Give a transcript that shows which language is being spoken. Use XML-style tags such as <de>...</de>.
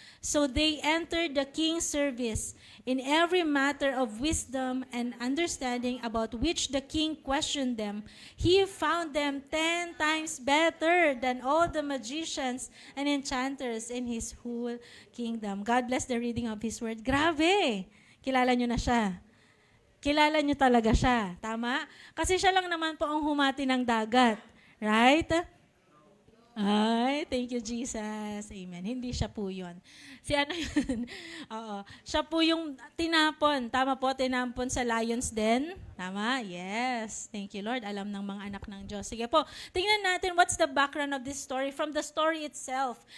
<en>So they entered the king's service in every matter of wisdom and understanding about which the king questioned them. He found them 10 times better than all the magicians and enchanters in his whole kingdom. God bless the reading of his word.</en> <tl>Grabe! Kilala nyo na siya. Kilala nyo talaga siya. Tama? Kasi siya lang naman po ang humati ng dagat.</tl> <en>Right?</en> <tl>Ay,</tl> <en>thank you,</en> <tl>Jesus. Amen. Hindi siya po yun. Si ano yun? Oo. Siya po yung tinapon. Tama po, tinapon sa lion's den. Tama? Yes.</tl> <en>Thank you,</en> <tl>Lord. Alam ng mga anak ng Diyos. Sige po, tingnan natin</tl> <en>what's the background of this story from the story itself.</en>